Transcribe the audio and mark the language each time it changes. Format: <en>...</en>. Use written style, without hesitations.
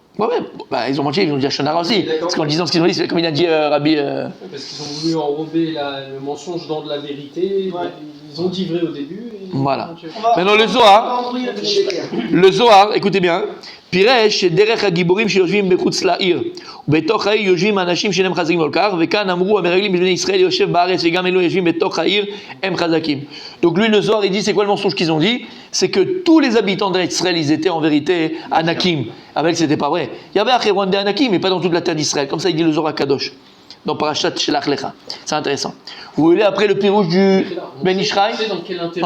<fr>Ouais, bah, ils ont menti, ils ont dit Shonara aussi. Parce qu'en disant ce qu'ils ont dit, c'est comme il a dit Rabbi. Parce qu'ils ont voulu enrober le mensonge dans de la vérité. Ouais. Ils ont dit vrai au début. Et Voilà. On va- Maintenant, le on Zohar. va embrouiller le Sheker. Le Zohar, écoutez bien.</fr> <he>Piresh, derech hagiborim שיושבים מחוץ לעיר. ובתוך העיר יושבים אנשים שאינם חזקים כל כך, וכאן אמרו המרגלים בבני ישראל יושב בארץ וגם אלו יושבים בתוך העיר, הם חזקים.</he> <fr>Donc lui, le Zohar, il dit, c'est quoi le mensonge qu'ils ont dit? C'est que tous les habitants d'Israël, ils étaient en vérité Anakim. Avec, c'était pas vrai. Il y avait à Hebron des Anakim, mais pas dans toute la terre d'Israël. Comme ça, il dit le Zohar Kadosh. Dans Parashat Shelach Lecha. C'est intéressant. Vous voulez après le pirouge du Ben Ishraï? C'est dans quel intérêt</fr>